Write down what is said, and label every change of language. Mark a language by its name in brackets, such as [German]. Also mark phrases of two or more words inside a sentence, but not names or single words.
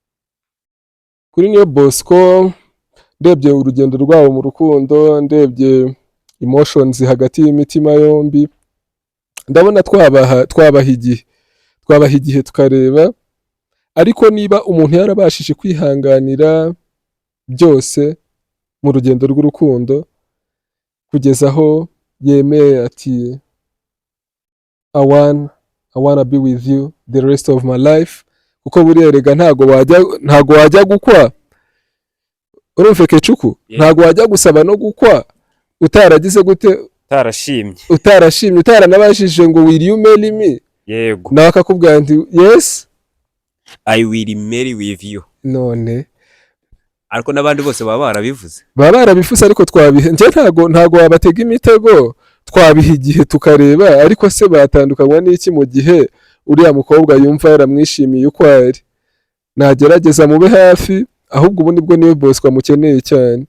[Kinyarwanda] Kuri Niyo Bosco ndebye urugendo rwabo mu rukundo, ndebye emotions hagati y'imitima yombi, ndabona twabaha igihe tukareba. Ariko niba umuntu yarabashije kwihanganira byose mu rugendo rw'urukundo kugeza aho yemeye ati [English] I wanna be with you the rest of my life, [Kinyarwanda] kuko burerega ntago wajya gukwa, urumve Kecuku, ntago wajya gusaba no gukwa utaragize gute, utarashimye, utaranabashije ngo [English] will you marry me. [Kinyarwanda] Yego. Nawe akakubwira nti yes [English] I will marry with you. [Kinyarwanda] None ariko n'abandi bose baba barabivuze, ariko nje ntago wabatega imitego, twabiha igihe tukareba. Ariko se batandukanywa n'iki mu gihe uriya mukobwa yumva yaramwishimiye uko ari? Nagerageza mube hafi, ahubwo ubu nibwo Niyo Bosco amukeneye cyane.